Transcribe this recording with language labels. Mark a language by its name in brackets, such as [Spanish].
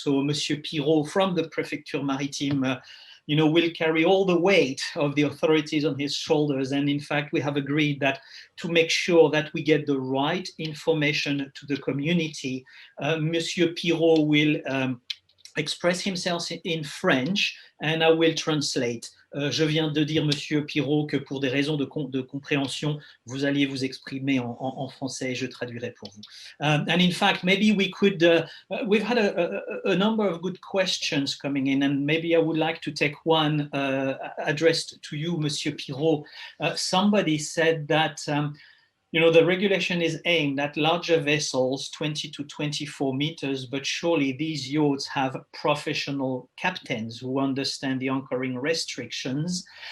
[English] So Monsieur Pirault from the Prefecture Maritime will carry all the weight of the authorities on his shoulders. And in fact, we have agreed that to make sure that we get the right information to the community, Monsieur Pirault will express himself in French, and I will translate. [French] Je viens de dire, Monsieur Pirault, que pour des raisons de compréhension, vous alliez vous exprimer en français. Je traduirai pour vous. [English] And in fact, maybe we could, we've had a number of good questions coming in, and maybe I would like to take one addressed to you, Monsieur Pirault. Somebody said that the regulation is aimed at larger vessels, 20 to 24 meters, but surely these yachts have professional captains who understand the anchoring restrictions.